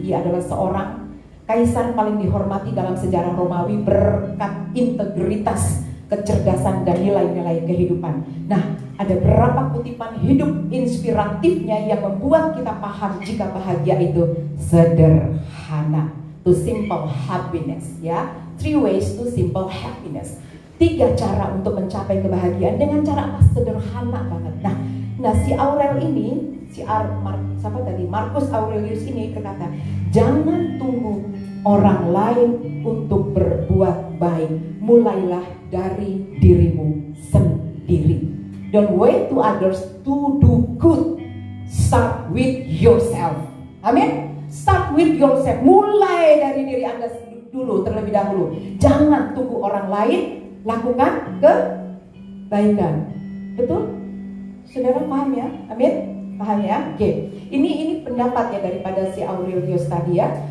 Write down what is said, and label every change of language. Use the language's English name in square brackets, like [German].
[Indonesian] Ia adalah seorang kaisar paling dihormati dalam sejarah Romawi berkat integritas, kecerdasan dan nilai-nilai kehidupan. Nah, ada berapa kutipan hidup inspiratifnya yang membuat kita paham jika bahagia itu sederhana. [English] To simple happiness ya. 3 ways to simple happiness. [Indonesian] 3 cara untuk mencapai kebahagiaan dengan cara apa? Sederhana banget. Nah si Aurel ini, Marcus Aurelius ini berkata, jangan tunggu orang lain untuk berbuat baik. Mulailah dari dirimu sendiri. [English] Don't wait to others to do good. Start with yourself. Amin. Start with yourself. [Indonesian] Mulai dari diri Anda dulu terlebih dahulu. Jangan tunggu orang lain. Lakukan kebaikan. Betul? Saudara paham ya? Amin? Paham ya? Oke. Ini pendapat ya daripada si Aurelius tadi ya.